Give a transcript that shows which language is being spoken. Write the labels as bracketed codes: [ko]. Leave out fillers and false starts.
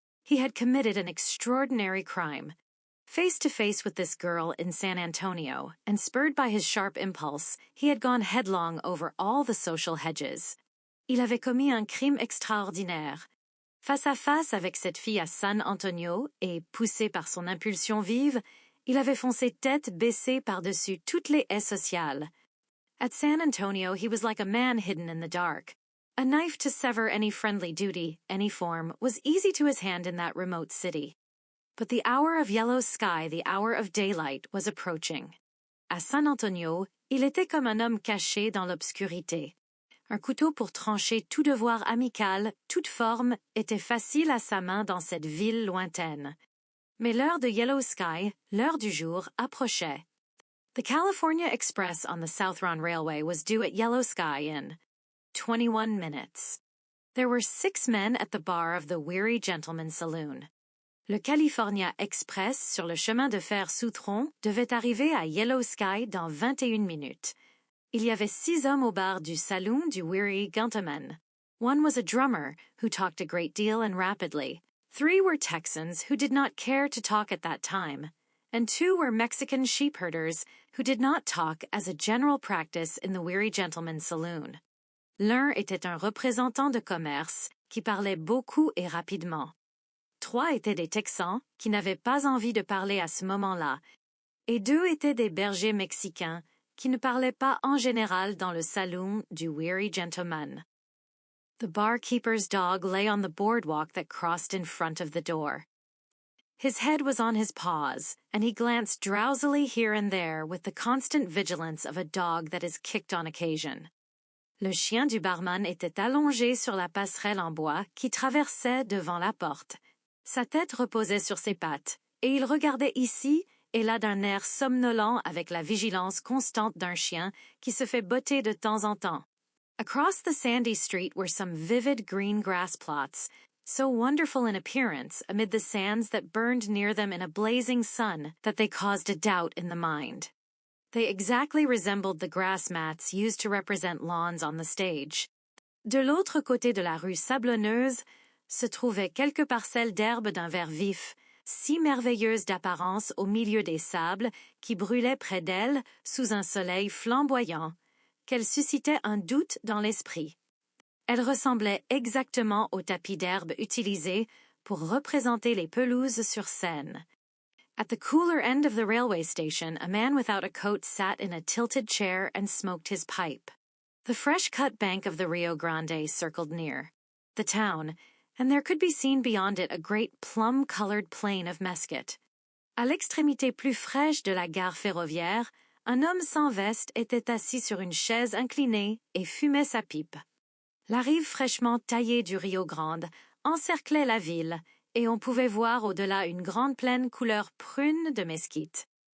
[en] He had committed an extraordinary crime. Face to face with this girl in San Antonio, and spurred by his sharp impulse, he had gone headlong over all the social hedges. [fr] Il avait commis un crime extraordinaire. Face à face avec cette fille à San Antonio, et poussé par son impulsion vive, il avait foncé tête baissée par-dessus toutes les haies sociales. [en] At San Antonio he was like a man hidden in the dark. A knife to sever any friendly duty, any form, was easy to his hand in that remote city. But the hour of Yellow Sky, the hour of daylight, was approaching. [fr] À San Antonio, il était comme un homme caché dans l'obscurité. Un couteau pour trancher tout devoir amical, toute forme, était facile à sa main dans cette ville lointaine. Mais l'heure de Yellow Sky, l'heure du jour, approchait. [en] The California Express on the Southron Railway was due at Yellow Sky in 21 minutes. There were 6 men at the bar of the Weary Gentleman's Saloon. [fr] Le California Express sur le chemin de fer Soutron devait arriver à Yellow Sky dans 21 minutes. Il y avait 6 hommes au bar du Saloon du Weary Gentleman. [en] One was a drummer who talked a great deal and rapidly. 3 were Texans who did not care to talk at that time, and 2 were Mexican sheep herders who did not talk as a general practice in the Weary Gentleman's Saloon. [fr] L'un était un représentant de commerce qui parlait beaucoup et rapidement. 3 étaient des Texans qui n'avaient pas envie de parler à ce moment-là, et 2 étaient des bergers mexicains qui ne parlait pas en général dans le saloon du Weary Gentleman. [en] The barkeeper's dog lay on the boardwalk that crossed in front of the door. His head was on his paws, and he glanced drowsily here and there with the constant vigilance of a dog that is kicked on occasion. [fr] Le chien du barman était allongé sur la passerelle en bois qui traversait devant la porte. Sa tête reposait sur ses pattes, et il regardait ici et là d'un air somnolent avec la vigilance constante d'un chien qui se fait botter de temps en temps. [en] Across the sandy street were some vivid green grass plots, so wonderful in appearance amid the sands that burned near them in a blazing sun that they caused a doubt in the mind. They exactly resembled the grass mats used to represent lawns on the stage. [fr] De l'autre côté de la rue sablonneuse se trouvaient quelques parcelles d'herbe d'un vert vif, si merveilleuses d'apparence au milieu des sables qui brûlaient près d'elles sous un soleil flamboyant, qu'elles suscitaient un doute dans l'esprit. Elles ressemblaient exactement aux tapis d'herbe utilisés pour représenter les pelouses sur scène. [en] At the cooler end of the railway station, a man without a coat sat in a tilted chair and smoked his pipe. The fresh-cut bank of the Rio Grande circled near. The town, and there could be seen beyond it a great plum-colored plain of Mesquite. [fr] À l'extrémité plus fraîche de la gare ferroviaire, un homme sans veste était assis sur une chaise inclinée et fumait sa pipe. La rive fraîchement taillée du Rio Grande encerclait la ville, et on pouvait voir au-delà une grande plaine couleur prune de mesquite.